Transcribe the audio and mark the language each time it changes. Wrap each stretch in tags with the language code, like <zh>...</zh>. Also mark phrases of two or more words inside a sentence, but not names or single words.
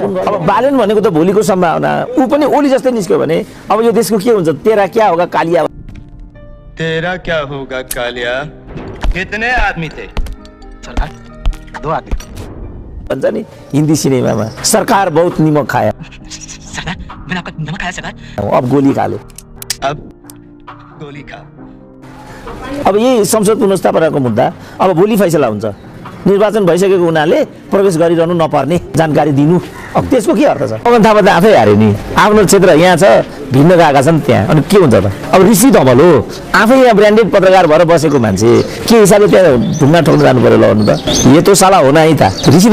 <ne>अब बालन भनेको त भोलिको सम्भावना ऊ पनि ओली जस्तै निस्क्यो भने अब यो देशको के हुन्छ</ne> <hi>तेरा क्या होगा कालिया तेरा क्या होगा कालिया कितने आदमी थे सरकार 2 आदमी भन्छ नि हिन्दी सिनेमामा सरकार बहुत निमक खाया सरकार मैंने आपका नमक खाया सरकार अब गोली खा लो अब गोली खा</hi> <ne>अब यही संसद पुनर्स्थापनाको मुद्दा अब भोलि फैसला हुन्छ निर्वाचन भइसकेको हुनाले प्रवेश गरिरहनु नपर्ने जानकारी दिनु अब त्यसको के अर्थ छ पवन थापा त आफै हारे नि आफ्नो क्षेत्र यहाँ छ भिन्न गएका छन् त्यहाँ अनि के हुन्छ त अब ऋषि धवल हो आफै यहाँ ब्रान्डेड पत्रकार भएर बसेको मान्छे के हिसाबले त्यहाँ ढुङ्गा ठोक्न जानु पर्यो ल भन्नु त यो त साला हो नै त ऋषि</ne>